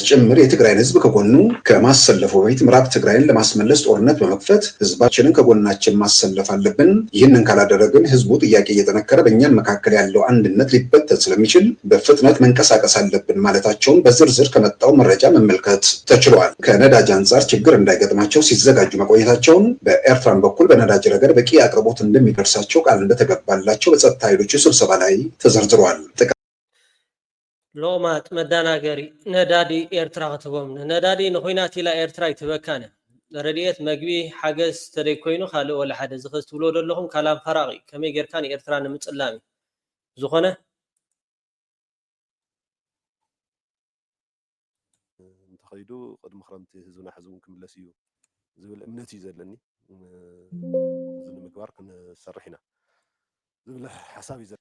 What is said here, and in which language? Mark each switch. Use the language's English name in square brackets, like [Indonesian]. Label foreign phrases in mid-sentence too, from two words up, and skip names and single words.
[Amharic] ጭምር የትግራይን ህዝብ ከጎኑ ከማሰለፉ በፊት ምዕራብ ትግራይን ለማስመለስ ጦርነት በመክፈት ህዝባችንን ከጎናችን ማሰለፍ አለብን። ይህንን ካላደረግን ህዝቡ ጥያቄ እየጠነከረ በእኛን መካከል ያለው አንድነት ሊበተን ስለሚችል በፍጥነት መንቀሳቀስ አለብን ማለታቸውን በዝርዝር ከመጣው መረጃ መመልከት ተችሏል። ከነዳጅ አንጻር ችግር እንዳይገጥማቸው ሲዘጋጁ መቆየታቸውን ኤርትራን በኩል በነዳጅ ረገድ በቂ አቅርቦት እንደሚደርሳቸው ቃል እንደተገባላቸው በጸጥታ ኃይሎች ስብሰባ ላይ ተዘርዝሯል። [Tigrinya] ሎማት መዳናገሪ ነዳዲ ኤርትራ ከተቦም ነዳዲ ንኹይናት ኢላ ኤርትራ ይትበካነ ረድኤት መግቢ ሓገዝ ተደይ ኮይኑ ካልእ ወላ ሓደ ዝኽዝ ትብሎ ደለኹም ካላም ፈራቂ ከመይ ጌርካ ንኤርትራ ንምፅላሚ ዝኾነ እንተኸይዱ ቅድሚ ክረምቲ ህዝብና ሕዝቡን ክምለስ እዩ ዝብል እምነት እዩ ዘለኒ ንምግባር ክንሰርሕ ኢና ዝብል ሓሳብ እዩ።